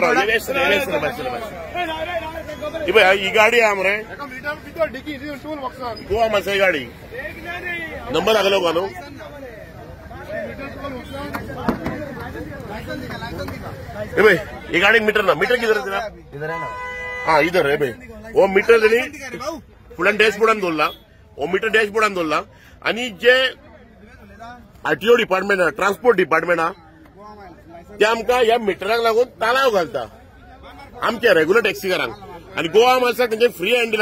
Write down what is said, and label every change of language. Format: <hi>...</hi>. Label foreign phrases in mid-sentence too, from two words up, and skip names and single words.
<hi>ये गाड़ी है हमारे गोवा में से गाड़ी नंबर अगले का नो भाई, ये गाड़ी मीटर ना, मीटर किधर है? इधर है ना? हाँ इधर है भाई।</hi> <kok>वो मीटर फुलान डॅशबोर्डान दवरला, वो मीटर डॅशबोर्डान दवरला आणि जे</kok> <en>RTO department</en> <kok>हा,</kok> <en>transport department</en> <kok>हा, ते आमकां ह्या मिटराक लागून तालाव घालता आमच्या रेग्युलर टॅक्सीकारांक, आणि गोवा माणसाक तेंचे</kok> <en>free hand</en> <kok>दिला.</kok>